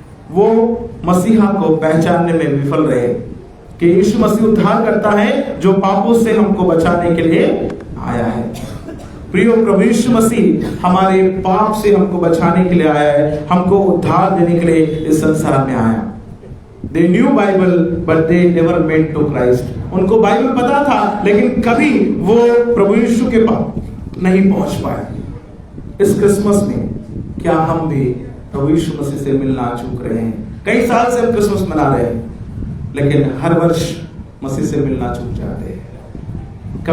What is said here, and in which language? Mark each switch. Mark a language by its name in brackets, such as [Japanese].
[Hindi] वो मसीहा को पहचानने में विफल रहे कि यीशु मसीह उद्धार करता है जो पापों से हमको बचाने के लिए आया है। प्रियो, प्रभु यीशु मसीह हमारे पाप से हमको बचाने के लिए आया है, हमको उद्धार देने के लिए इस संसार में आया। [English] They knew Bible, but they never met to Christ. [Hindi] उनको बाइबल पता था लेकिन कभी वो प्रभु यीशु के पास नहीं पहुंच पाए। इस क्रिसमस में क्या हम भी प्रभु यीशु मसीह से मिलना चूक रहे हैं? कई साल से हम क्रिसमस मना रहे हैं लेकिन हर वर्ष मसीह से मिलना चूक जाते हैं।